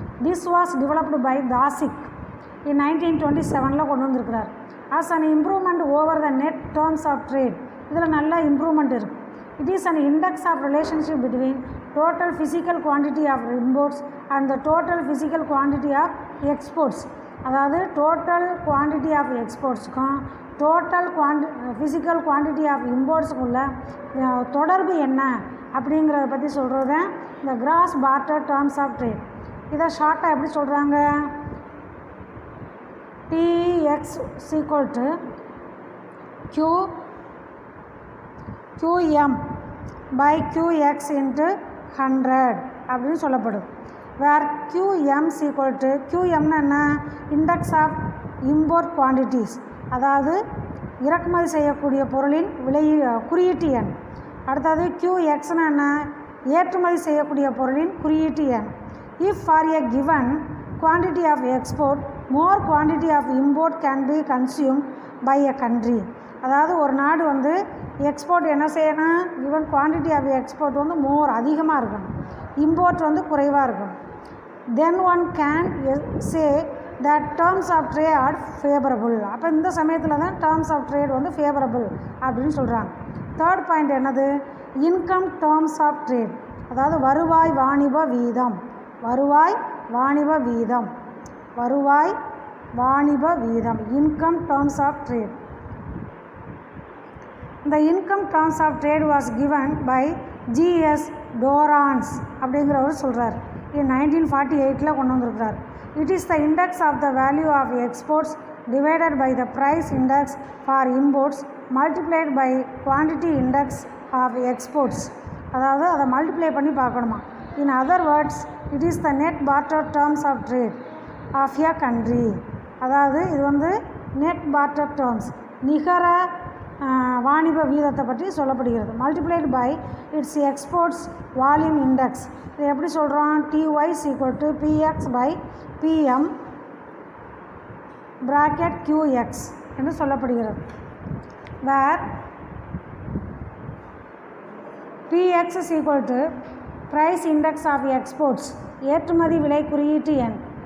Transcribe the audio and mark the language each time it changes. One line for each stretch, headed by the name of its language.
English: this was developed by Taussig in 1927
Tamil: கொண்டு வந்திருக்கிறார்.
English: as an improvement over the net terms of trade,
Tamil: இதில் நல்ல improvement இருக்குது.
English: It is an index of relationship between total physical quantity of imports and the total physical quantity of exports.
Tamil: அதாவது
English: total quantity of எக்ஸ்போர்ட்ஸுக்கும்
Tamil: total physical quantity of இம்போர்ட்ஸுக்குள்ள தொடர்பு என்ன அப்படிங்கிறத பற்றி சொல்கிறது இந்த cross partner terms of trade. இதை ஷார்ட்டாக எப்படி சொல்கிறாங்க,
English: TX = Q QM by QX into 100
Tamil: அப்படின்னு சொல்லப்படும்.
English: where QM is equal to QMனா
Tamil: என்ன?
English: index of import quantities,
Tamil: அதாவது இறக்குமதி செய்யக்கூடிய பொருளின் விலை குறியீட்டு எண். அடுத்தது QXனா என்ன? ஏற்றுமதி செய்யக்கூடிய பொருளின் குறியீட்டு எண்.
English: If for a given quantity of export more quantity of import can be consumed by a country.
Tamil: அதாவது ஒரு நாடு வந்து எக்ஸ்போர்ட் என்ன செய்யணும்?
English: given quantity of export
Tamil: வந்து மோர் அதிகமாக இருக்கணும், இம்போர்ட் வந்து குறைவாக இருக்கணும்.
English: then one can say that terms of trade are favorable.
Tamil: அப்போ இந்த சமயத்தில் தான் terms of trade வந்து favorable அப்படின்னு சொல்கிறாங்க.
English: third point
Tamil: என்னது?
English: income terms of trade,
Tamil: அதாவது வருவாய் வாணிப வீதம். வருவாய் வாணிப வீதம், வருவாய் வாணிப வீதம்,
English: Income terms of trade. The income terms of trade was given by G.S.
Tamil: Dorrance அப்படிங்கிறவர் சொல்கிறார். 1948 கொண்டு வந்திருக்கிறார்.
English: It is the index of the value of exports divided by the price index for imports multiplied by quantity index of exports.
Tamil: அதாவது அதை multiply பண்ணி பார்க்கணுமா.
English: In other words, it is the net barter terms of trade of a country.
Tamil: அதாவது இது வந்து
English: net barter terms,
Tamil: நிகர வாணிப வீதத்தை பற்றி சொல்லப்படுகிறது.
English: Multiplied by its exports volume index.
Tamil: இது எப்படி சொல்கிறோம்?
English: TY is equal to PX by PM bracket QX
Tamil: என்று சொல்லப்படுகிறது.
English: where PX is equal to price index of exports,
Tamil: ஏற்றுமதி விலை குறியீட்டு எண்.